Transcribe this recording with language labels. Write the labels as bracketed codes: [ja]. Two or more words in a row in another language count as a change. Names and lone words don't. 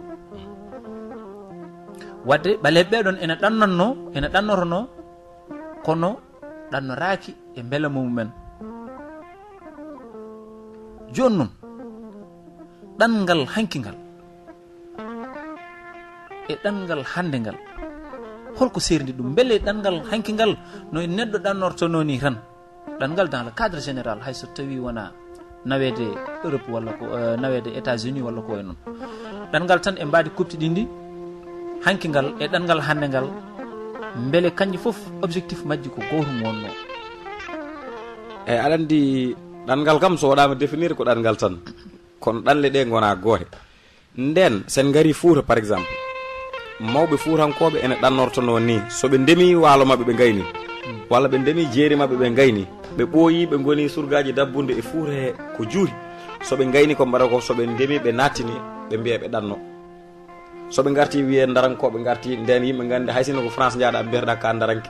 [ff] wadde ɓaleɓe ɓeɗon ene ɗannotono kono ɗannoraki e beela mumen joni noon ɗanngal hankingal e ɗanngal hande ngal holko serdi ɗum beele ɗanngal hankingal no neɗɗo ɗannortono ni tan ɗanngal [fr] dans le cadre général [ff] hayso tawi wona nawede Europe walla ko nawede États-Unis walla ko e noon ɗanngal tan e mbadi kupti ɗi ndi hankingal e ɗanngal hande ngal beele kanƴe foof objectif majji ko gotum wonno eyyi aɗa andi ɗanngal kam so waɗama définir ko ɗanngal tan kono ɗanle ɗe gona goote nden sen gari Fouta [fr] par exemple [ff] mawɓe fuutankoɓe ene ɗannortono ni soɓe ndemi waalo mabɓe ɓe gayni walla ɓe ndemi jeeri mabɓe ɓe gayni ɓe ɓooyi ɓe goni surgaji dabbunde e Fouta he ko juuri soɓe gayni ko mbaɗa ko soɓe ndemi ɓe nattini ɓe mbiya ɓe ɗanno soɓe garti wiye darankoɓe garti nden yimɓe gandi hay sinno ko France jaaɗa mbiyataɗa ka daranke